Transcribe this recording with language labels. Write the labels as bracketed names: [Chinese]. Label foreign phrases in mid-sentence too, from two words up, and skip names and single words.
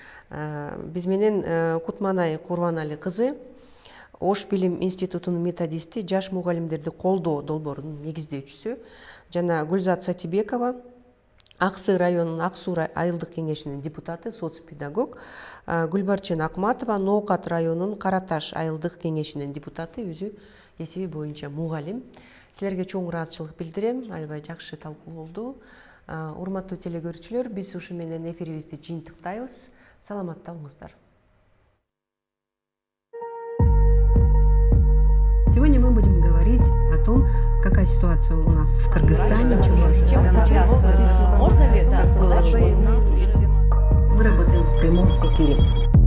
[Kyrgyz] Биз менен Кутманай Курбанали кызы Ош билим институтунун методисти, жаш мугалимдерди колдоо долбоорунун негиздөөчүсү жана Гүлзат Сатибекова Аксы районунун Ак Суу айылдык кеңешинин депутаты, соцпедагог, Гүлбарчын Акматова Ноокат районунун Караташ айылдык кеңешинин депутаты, өзү эсеби боюнча мугалим. Силерге чоң ыраазычылык билдирем, аябай жакшы талкуу болду. Урматтуу телекөрүүчүлөр, биз ушу менен эфирибизди жыйынтыктайбыз. Саламатта болуңуздар. [Russian] Сегодня мы будем говорить о том, какая ситуация у нас в Кыргызстане. Можно ли это сказать, что Мы работаем в прямом эфире. билим.